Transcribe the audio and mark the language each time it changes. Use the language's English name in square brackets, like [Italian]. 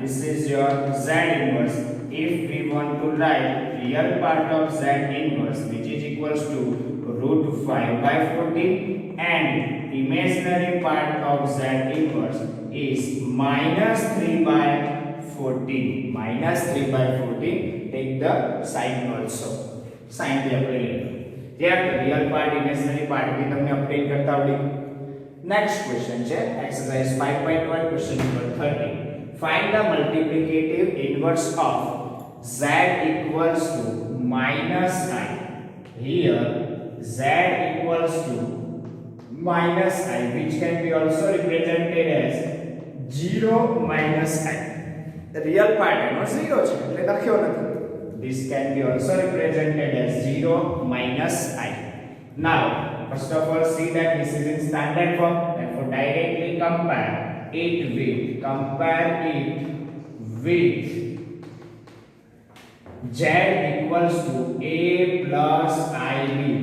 [English] This is your z inverse. If we want to write real part of z inverse which is equals to root 5 by 14, and imaginary part of z inverse is minus 3 by 14. Minus 3 by 14. Take the sign also. [Gujarati] Sign [Hindi] भी [Gujarati] આપણે લઈ ત્યાર real part imaginary part भी તમને update કરતા આવડી. Next question છે exercise 5.1 question number 30. [English] Find the multiplicative inverse of z equals to minus I. Here z equals to minus I, which can be also represented as 0 minus I. The real part [Gujarati] એનો 0 છે એટલે લખ્યો નથી. [English] This can be also represented as 0 minus I. Now first of all see that this is in standard form, therefore directly compare it with z equals to a plus ib.